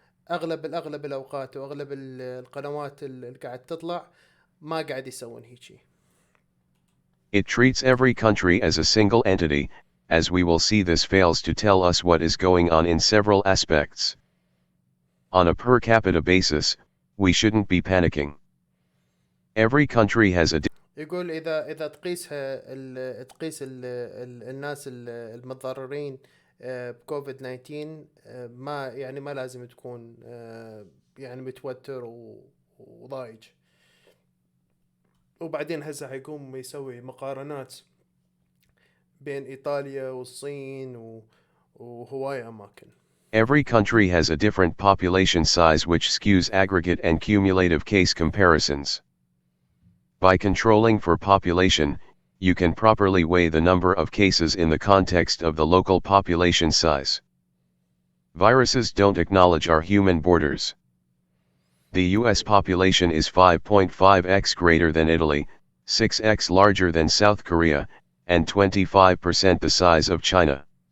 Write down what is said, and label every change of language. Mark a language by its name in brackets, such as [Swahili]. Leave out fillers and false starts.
[Arabic] أغلب الأوقات وأغلب القنوات اللي قاعد تطلع ما قاعد يسوون هيجي. [English] It treats every country as a single entity, as we will see. This fails to tell us what is going on in several aspects. On a per capita basis, we shouldn't be panicking. Every country has a [Arabic] يقول إذا تقيس الناس المتضررين بكوفيد 19، ما لازم تكون يعني متوتر وضايج. وبعدين هسه حيقوم يسوي مقارنات بين إيطاليا والصين وهواي أماكن. [English] Every country has a different population size, which skews aggregate and cumulative case comparisons. By controlling for population, you can properly weigh the number of cases in the context of the local population size. Viruses don't acknowledge our human borders. The US population is 5.5x greater than Italy, 6x larger than South Korea, and 25% the size of China.